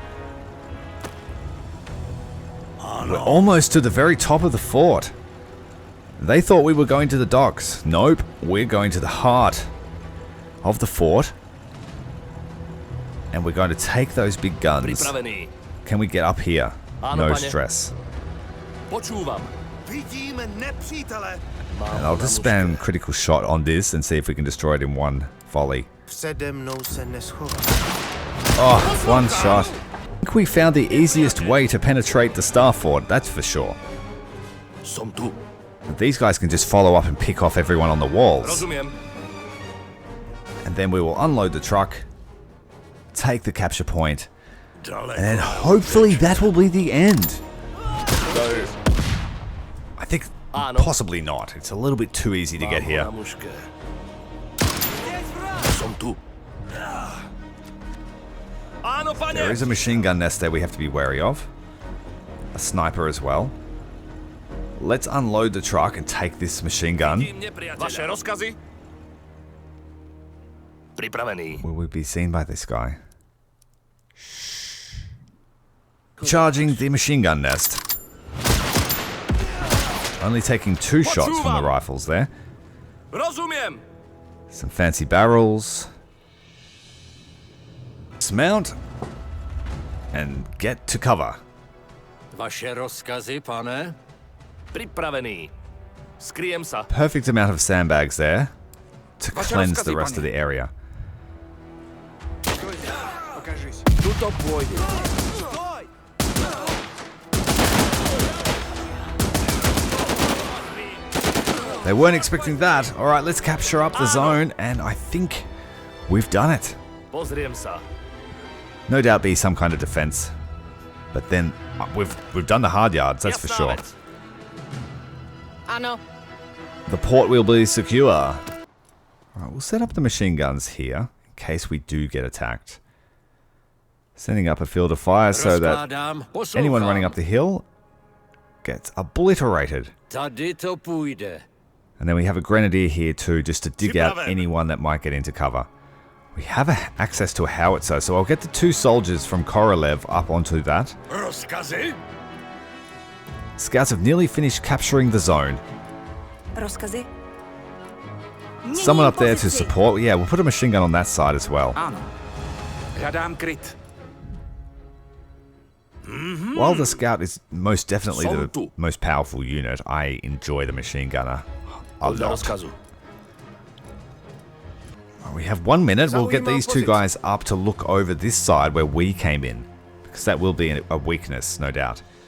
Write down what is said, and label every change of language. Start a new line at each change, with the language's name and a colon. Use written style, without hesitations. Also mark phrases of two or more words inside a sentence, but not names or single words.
English: We're almost to the very top of the fort. They thought we were going to the docks. Nope, we're going to the heart of the fort. And we're going to take those big guns.
Czech: Připravený.
English: Can we get up here?
Czech: Ano,
English: No
Czech: pane.
English: stress.
Slovak: Počúvam.
Czech: Vidíme nepřítele.
English: And I'll just spam critical shot on this and see if we can destroy it in one volley.
Czech: Přede mnou se neschová.
English: Oh, one shot. I think we found the easiest way to penetrate the Star Fort, that's for sure.
Slovak: Som tu.
English: These guys can just follow up and pick off everyone on the walls.
Slovak: Rozumiem.
English: And then we will unload the truck, take the capture point, and then hopefully that will be the end. I think possibly not. It's a little bit too easy to get here.
Slovak: Som tu. Áno, pane.
English: There is a machine gun nest there we have to be wary of. A sniper as well. Let's unload the truck and take this machine gun.
Slovak: Vaše rozkazy? Pripravený.
English: Will we be seen by this guy? Charging the machine gun nest. Only taking 2 shots from the rifles there.
Slovak: Rozumiem.
English: Some fancy barrels. Dismount. And get to cover.
Slovak: Vaše rozkazy, pane? Pripravený. Skryjem sa.
English: Perfect amount of sandbags there to cleanse the rest of the area.
Slovak: Tuto pôjde.
English: They weren't expecting that. All right, let's capture up the zone, and I think we've done it.
Slovak: Pozriem sa.
English: No doubt be some kind of defense, but then we've done the hard yards, that's for
Slovak: Jasná
English: sure.
Slovak: vec.
Czech: Ano.
English: The port will be secure. All right, we'll set up the machine guns here in case we do get attacked. Setting up a field of fire so that
Czech: Rozkládám,
English: anyone
Czech: poslouchám.
English: running up the hill gets obliterated.
Czech: Tady to půjde.
English: And then we have a grenadier here too, just to dig out anyone that might get into cover. We have access to a howitzer, so I'll get the 2 soldiers from Korolev up onto that.
Czech: Rozkazy?
English: Scouts have nearly finished capturing the zone.
Czech: Rozkazy?
English: Someone up there to support. Yeah, we'll put a machine gun on that side as well.
Czech: Ano. Hledám kryt.
English: While the scout is most definitely the most powerful unit, I enjoy the machine gunner a
Slovak: Podľa
English: lot.
Slovak: rozkazu.
English: We have 1 minute. We'll get these 2 guys up to look over this side where we came in, because that will be a weakness, no doubt.